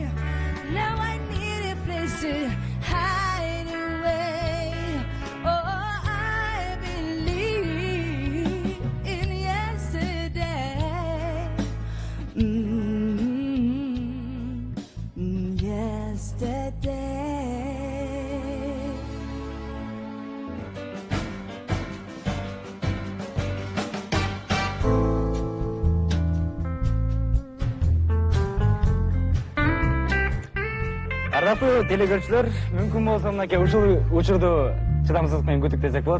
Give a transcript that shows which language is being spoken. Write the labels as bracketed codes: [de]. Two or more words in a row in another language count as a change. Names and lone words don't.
[en] Now I need a place to hide away. Oh, I believe in yesterday. Yesterday. [ky] Ардактуу телекөрүүчүлөр, мүмкүн болсо мынакей ушул учурду чыдамсыздык менен күтүк десек болот.